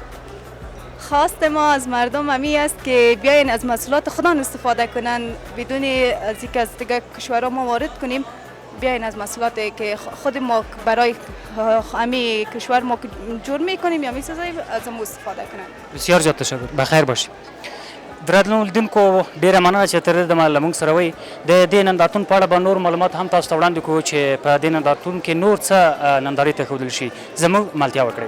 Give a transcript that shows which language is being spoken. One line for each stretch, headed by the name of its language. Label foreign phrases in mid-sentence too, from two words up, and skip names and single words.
Persian: خواست ما از مردم همی است که بیاین از محصولات خودان استفاده کنن بدون از اینکه از دیگه کشورها ما وارد کنیم. بیاین از محصولاتی که خود ما برای همی کشور ما جور میکنیم یا میسازیم از ما استفاده کنن. بسیار زیاد تشکر. بخیر باشید.
Pashto: درنو لیدونکو ډیره مننه چې تر دې له موږ سره وئ. د دې نندارتون په اړه به نور معلومات هم تاسو ته وړاندې کوو چې په دې نندارتون کې نور څه نندارې ته ښودل شي. زموږ ملتیا وکړئ.